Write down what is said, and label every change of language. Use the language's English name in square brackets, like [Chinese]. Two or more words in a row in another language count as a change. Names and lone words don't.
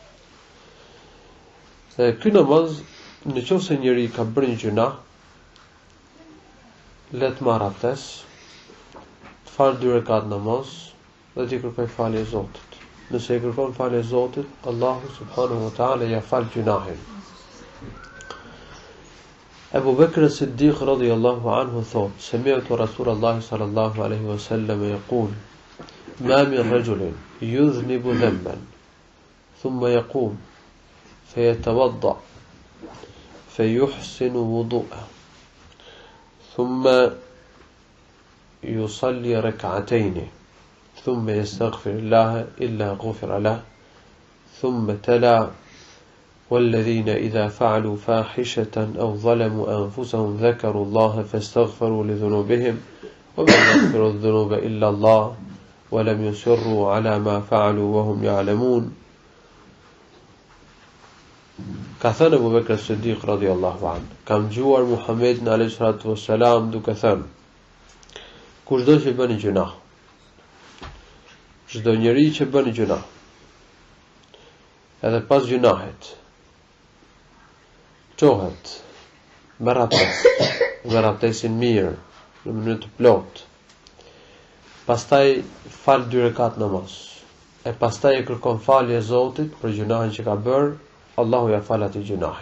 [Albanian] Ky namaz, nëse njeriu ka bërë një gjunah, le të marrë abdes, të falë 2 rekat namaz dhe t'i kërkoj falje Zotit. Nëse i kërkon falje Zotit, Allahu [Arabic] سبحانه وتعالى [Albanian] ja fal gjunahin. [Arabic] Abu Bakr as-Siddiq رضي الله عنه thot: سمعت رسول الله صلى الله عليه وسلم يقول: ما من رجل يذنب ذنبا ثم يقوم فيتوضأ فيحسن وضوءه ثم يصلي ركعتين ثم يستغفر الله إلا غفر له ثم تلا والذين إذا فعلوا فاحشة أو ظلموا أنفسهم ذكروا الله فاستغفروا لذنوبهم ومن يغفر الذنوب إلا الله ولم يصروا على ما فعلوا وهم يعلمون." [Albanian] Ka thënë Abu Bekr as-Siddiq [Arabic] رضي الله عنه, [Albanian] kam dëgjuar Muhamedit [Arabic] عليه الصلاة والسلام [Albanian] duke thënë: kushdo që bën një gjunah, çdo njeri që bën një gjunah, edhe pas gjunahit çohet me abdesin mirë, në mënyrë të plotë, pastaj fal 2 rekat namaz, e pastaj e kërkon falje Zotit për gjunahin që ka bërë, Allahu ja fal atij gjunahin.